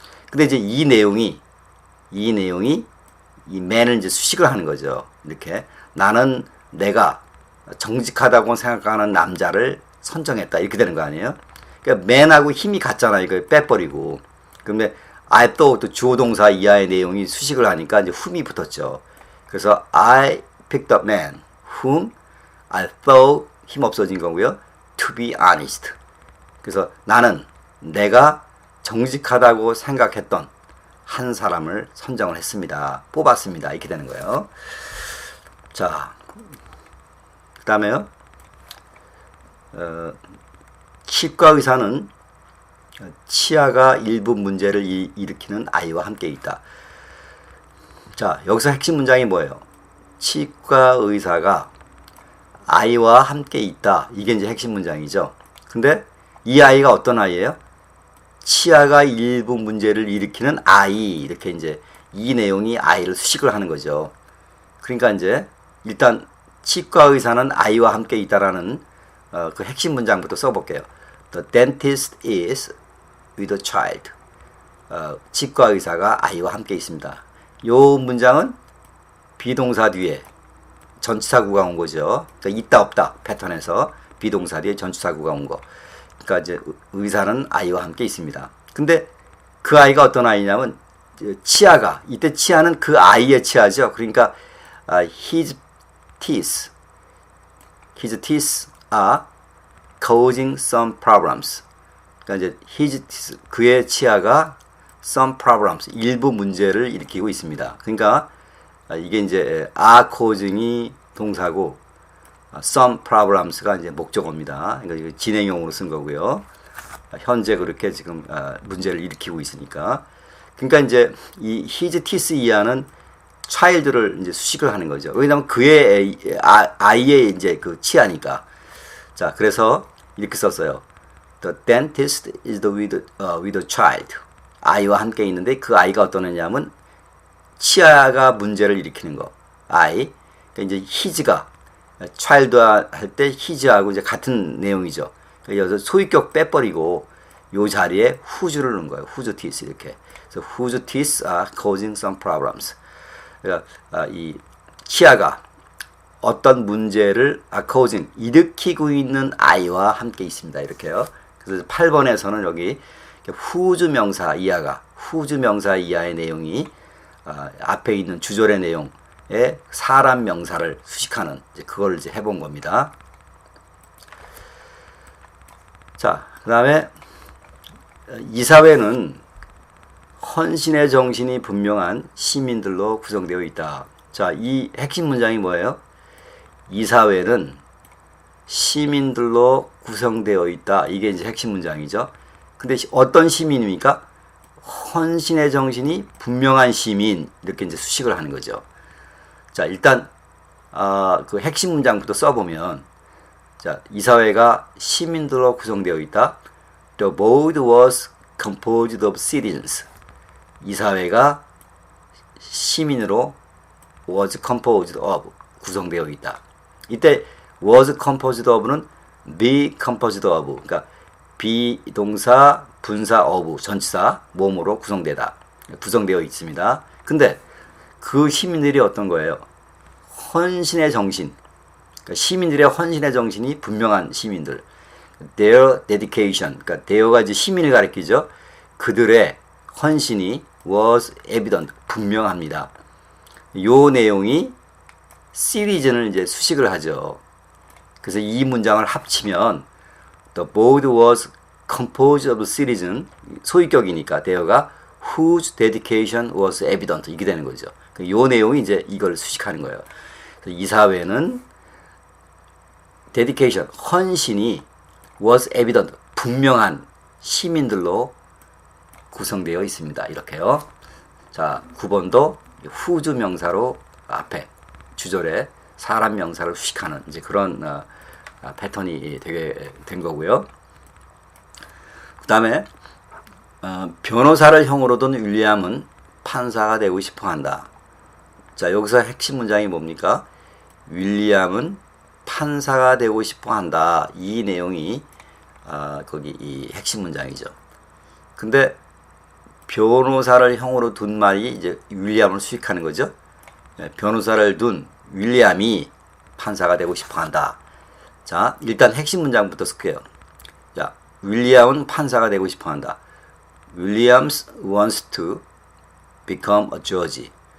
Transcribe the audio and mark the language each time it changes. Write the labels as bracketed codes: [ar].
[ko] 근데 이제 이 내용이 이 man을 이제 수식을 하는 거죠. 이렇게 나는 내가 정직하다고 생각하는 남자를 선정했다. 이렇게 되는 거 아니에요? 그러니까 man하고 힘이 같잖아. 이걸 빼버리고. 그런데 [en] I thought [ko] 주어 동사 이하의 내용이 수식을 하니까 이제 whom이 붙었죠. 그래서 [en] I picked up man whom I thought [ko] 힘 없어진 거고요. [en] To be honest. [ko] 그래서 나는 내가 정직하다고 생각했던 한 사람을 선정을 했습니다. 뽑았습니다. 이렇게 되는 거예요. 자, 그 다음에요. 치과 의사는 치아가 일부 문제를 일으키는 아이와 함께 있다. 자, 여기서 핵심 문장이 뭐예요? 치과 의사가 아이와 함께 있다. 이게 이제 핵심 문장이죠. 근데 이 아이가 어떤 아이예요? 치아가 일부 문제를 일으키는 아이. 이렇게 이제 이 내용이 아이를 수식을 하는 거죠. 그러니까 이제 일단 치과 의사는 아이와 함께 있다라는 그 핵심 문장부터 써볼게요. [en] The dentist is with a child. [ko] 치과 의사가 아이와 함께 있습니다. 요 문장은 비동사 뒤에 전치사구가 온 거죠. 그러니까 있다 없다 패턴에서 비동사 뒤에 전치사구가 온 거. 그러니까 이제 의사는 아이와 함께 있습니다. 근데 그 아이가 어떤 아이냐면 치아가 이때 치아는 그 아이의 치아죠. 그러니까 [en] his teeth are causing some problems. [ko] 그러니까 이제 [en] his teeth [ko] 그의 치아가 [en] some problems [ko] 일부 문제를 일으키고 있습니다. 그러니까 이게 이제 [en] are causing [ko] 이 동사고 [en] some problems [ko] 가 이제 목적어입니다. 그러니까 진행형으로 쓴 거고요. 현재 그렇게 지금 문제를 일으키고 있으니까. 그러니까 이제 이 his teeth 이하는 child를 이제 수식을 하는 거죠. 왜냐하면 그의 아이의 이제 그 치아니까. 자, 그래서 이렇게 썼어요. [en] The dentist is with a child. [ko] 아이와 함께 있는데 그 아이가 어떤 애냐면 치아가 문제를 일으키는 거. 아이. 그러니까 이제 his가 child 할 때 his하고 이제 같은 내용이죠. 그래서 소유격 빼버리고 요 자리에 whose를 넣은 거예요. [en] whose teeth [ko] 이렇게. 그래서 [en] whose teeth are causing some problems. [ko] 그러니까 이 치아가 어떤 문제를 causing 일으키고 있는 아이와 함께 있습니다. 이렇게요. 그래서 8번에서는 여기 whose 명사 이하가 whose 명사 이하의 내용이 앞에 있는 주절의 내용에 사람 명사를 수식하는 이제 그걸 이제 해본 겁니다. 자, 그 다음에 이사회는 헌신의 정신이 분명한 시민들로 구성되어 있다. 자, 이 핵심 문장이 뭐예요? 이사회는 시민들로 구성되어 있다. 이게 이제 핵심 문장이죠. 근데 어떤 시민입니까? 헌신의 정신이 분명한 시민. 이렇게 이제 수식을 하는 거죠. 자, 일단 그 핵심 문장부터 써보면, 자, 이사회가 시민들로 구성되어 있다. [en] The board was composed of citizens. [ko] 이사회가 시민으로 [en] was composed of [ko] 구성되어 있다. 이때 [en] was composed of [ko] 는 [en] be composed of, [ko] 그러니까 비동사 분사 of 전치사 몸으로 구성되어 있습니다. 근데 그 시민들이 어떤 거예요? 헌신의 정신, 그러니까 시민들의 헌신의 정신이 분명한 시민들. [en] Their dedication, [ko] 그러니까 there가 이제 시민을 가리키죠. 그들의 헌신이 [en] was evident, [ko] 분명합니다. 요 내용이 citizen을 이제 수식을 하죠. 그래서 이 문장을 합치면 [en] the board was composed of citizen, [ko] 소유격이니까 [en] there가 whose dedication was evident [ko] 이게 되는 거죠. 요 내용이 이제 이걸 수식하는 거예요. 그래서 이사회는 dedication, 헌신이 [en] was evident, [ko] 분명한 시민들로 구성되어 있습니다. 이렇게요. 자, 9번도 whose 명사로 앞에 주절에 사람 명사를 수식하는 이제 그런 패턴이 되게 된 거고요. 그 다음에 변호사를 형으로 둔 윌리엄은 판사가 되고 싶어 한다. 자, 여기서 핵심 문장이 뭡니까? 윌리엄은 판사가 되고 싶어 한다. 이 내용이 거기 이 핵심 문장이죠. 근데 변호사를 형으로 둔 말이 이제 윌리엄을 수식하는 거죠. 변호사를 둔 윌리엄이 판사가 되고 싶어 한다. 자, 일단 핵심 문장부터 쓸게요. 자, 윌리엄은 판사가 되고 싶어 한다. [en] William wants to become a judge.